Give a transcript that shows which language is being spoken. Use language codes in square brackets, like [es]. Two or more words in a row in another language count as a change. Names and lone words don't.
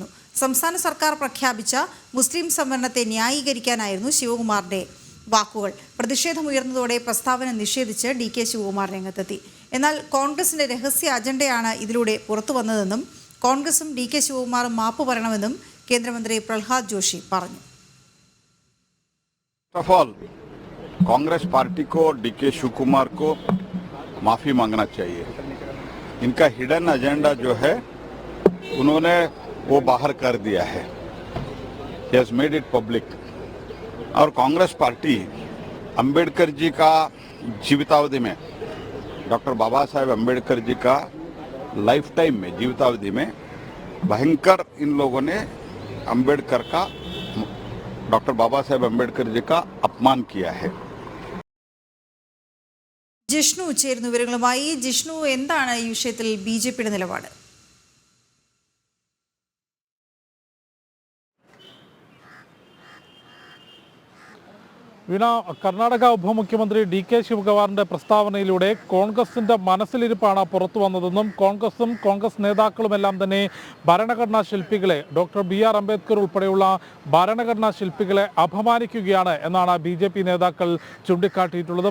[ml] സംസ്ഥാന സർക്കാർ പ്രഖ്യാപിച്ച മുസ്ലിം സംവരണത്തെ ന്യായീകരിക്കാനായിരുന്നു ശിവകുമാറിന്റെ വാക്കുകൾ. പ്രതിഷേധമുയർന്നതോടെ പ്രസ്താവന നിഷേധിച്ച് DK ശിവകുമാർ രംഗത്തെത്തി. എന്നാൽ കോൺഗ്രസിന്റെ രഹസ്യ അജണ്ടയാണ് ഇതിലൂടെ പുറത്തു വന്നതെന്നും കോൺഗ്രസും DK ശിവകുമാറും മാപ്പ് പറയണമെന്നും കേന്ദ്രമന്ത്രി പ്രഹ്ലാദ് ജോഷി പറഞ്ഞു. [hi] कांग्रेस पार्टी को DK शिव कुमार को माफी मांगना चाहिए. इनका [en] hidden agenda [hi] जो है उन्होंने वो बाहर कर दिया है. [en] He has made it public. [hi] और कांग्रेस पार्टी अंबेडकर जी का जीवितावधि में, डॉक्टर बाबा साहेब अंबेडकर जी का [en] life time [hi] में जीवितावधि में भयंकर इन लोगों ने अंबेडकर का, डॉक्टर बाबा साहेब अंबेडकर जी का अपमान किया है. [ml] ജിഷ്ണു ചേരുന്ന വിവരങ്ങളുമായി. ജിഷ്ണു, എന്താണ് ഈ വിഷയത്തിൽ BJPയുടെ നിലപാട്? വീണ, കർണാടക ഉപമുഖ്യമന്ത്രി DK ശിവകുമാറിന്റെ പ്രസ്താവനയിലൂടെ കോൺഗ്രസിന്റെ മനസ്സിലിരിപ്പാണ് പുറത്തു വന്നതെന്നും കോൺഗ്രസ് നേതാക്കളുമെല്ലാം തന്നെ ഭരണഘടനാ ശില്പികളെ, ഡോക്ടർ BR അംബേദ്കർ ഉൾപ്പെടെയുള്ള ഭരണഘടനാ ശില്പികളെ അപമാനിക്കുകയാണ് എന്നാണ് BJP നേതാക്കൾ ചൂണ്ടിക്കാട്ടിയിട്ടുള്ളത്.